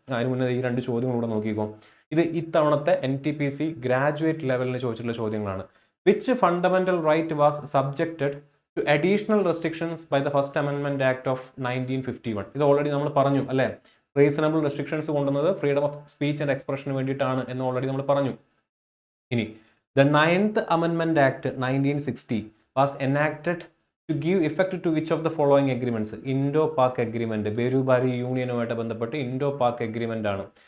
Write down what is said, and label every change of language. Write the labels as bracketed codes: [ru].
[ml] അതിന് മുന്നേ ഈ 2 ചോദ്യങ്ങളൂടെ നോക്കിക്കോ. ഇത് ഇത്തവണത്തെ NTPC ഗ്രാജുവേറ്റ് ലെവലിന് ചോദിച്ചിട്ടുള്ള ചോദ്യങ്ങളാണ്. [en] Which fundamental right was subjected to additional restrictions by the first അമെൻമെന്റ് act of 1951. [ml] ഇത് ഓൾറെഡി നമ്മൾ പറഞ്ഞു അല്ലേ. റീസണബിൾ റെസ്ട്രിക്ഷൻസ് കൊണ്ടുവന്നത് ഫ്രീഡം ഓഫ് സ്പീച്ച് ആൻഡ് എക്സ്പ്രഷന് വേണ്ടിയിട്ടാണ് എന്ന് ഓൾറെഡി നമ്മൾ പറഞ്ഞു. [en] ഇനി the 9th Amendment Act 1960 was enacted to give effect to which of the following agreements? [ml] Indo-Pak Agreement, Berubari യൂണിയനുമായിട്ട് ബന്ധപ്പെട്ട് ഇൻഡോ-പാക് അഗ്രിമെന്റ് ആണ്.